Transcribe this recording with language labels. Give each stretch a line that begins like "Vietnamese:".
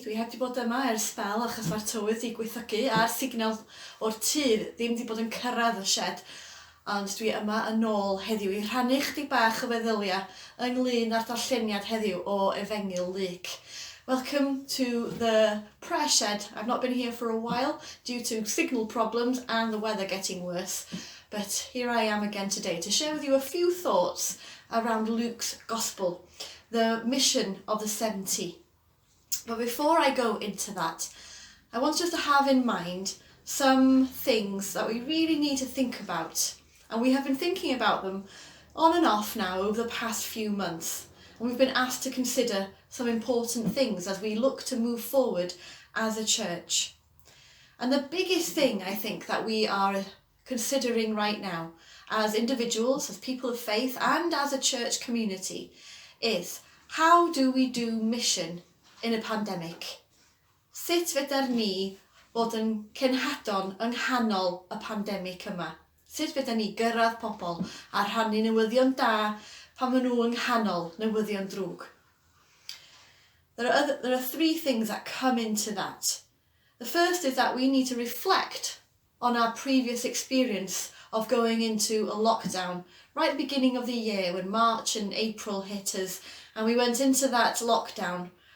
Welsh: Dwi heb di bod yma ers spel achos mae'r tywydd di gweithygu a'r signal o'r tŷ ddim di bod yn cyrraedd y shed. Ond dwi yma yn ôl heddiw i rhannu chdig bach o feddyliau ynglyn â'r darlleniad heddiw o Efengyl Lyc.
English: Welcome to the prayer shed. I've not been here for a while due to signal problems and the weather getting worse. But here I am again today to share with you a few thoughts around Luke's Gospel, the mission of the 70. But before I go into that, I want us to have in mind some things that we really need to think about. And we have been thinking about them on and off now over the past few months. And we've been asked to consider some important things as we look to move forward as a church. And the biggest thing I think that we are considering right now as individuals, as people of faith and as a church community is, how do we do mission in a pandemic?
Welsh: Sut fedar ni fod yn cenhadon yng nghanol y pandemic yma? Sut fedar ni gyrraedd pobl a rhannu newyddion da pan maen nhw yng nghanol newyddion drwg?
English: There are three things that come into that. The first is that we need to reflect on our previous experience of going into a lockdown right at the beginning of the year when March and April hit us and we went into that lockdown.